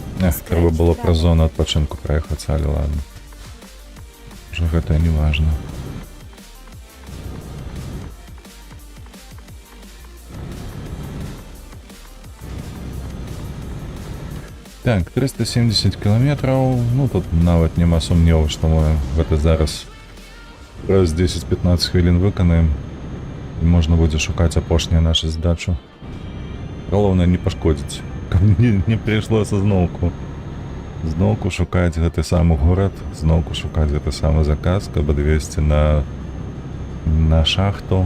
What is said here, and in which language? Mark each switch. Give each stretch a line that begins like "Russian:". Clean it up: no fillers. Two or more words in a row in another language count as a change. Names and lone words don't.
Belarusian: трэба было праз зону адпачынку праехаць, але ладно.
Russian: Уже гэта не важно. Так, 370 километров.
Belarusian: Ну, тут нават няма сумневу, што мы гэта зараз праз 10-15 хвілін выканаем. І можна будзе шукаць апошнюю нашу здачу. Галоўнае не пашкодзіць, каб не прыйшлося зноўку шукаць гэты самы горад, зноўку шукаць гэты самы заказ, каб адвезці на шахту.